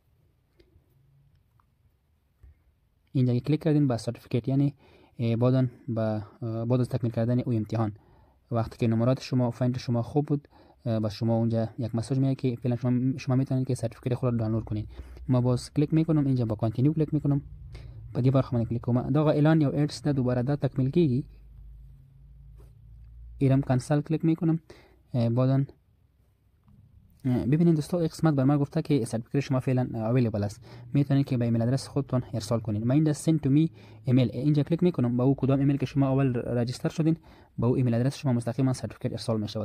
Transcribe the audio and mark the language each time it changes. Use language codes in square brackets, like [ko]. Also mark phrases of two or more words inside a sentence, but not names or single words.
[fa] اینجا کلیک کردین با سرتیفیکیت، یعنی بعد از تکمیل کردن او امتحان وقتی که نمرات شما فاینت شما خوب بود، بس شما اونجا یک مسیج میاد که فعلا شما میتونید که سرتیفیکیت خود را دانلود کنید. ما باز کلیک میکنم، اینجا با کانتینیو کلیک میکنم. [ps] په دې برخه باندې کلیک کوم. دا اعلان یو ایډز نه دوباره دا تکمیل کیږي. [fa] ایرم کانسل کلیک میکنم. بعدن ببینید دوستان قسمت بر ما گفته که سرتیفیکیت شما فعلا اویلیبل است، میتونید که به [en] email address [fa] خودتون ارسال کنید. من اینجا [en] send to my email [fa] اینجا کلیک میکنم، با او کدام ایمیل که شما اول رجیستر شدین با او [en] email address [fa] شما مستقیما سرتیفیکیت ارسال میشود.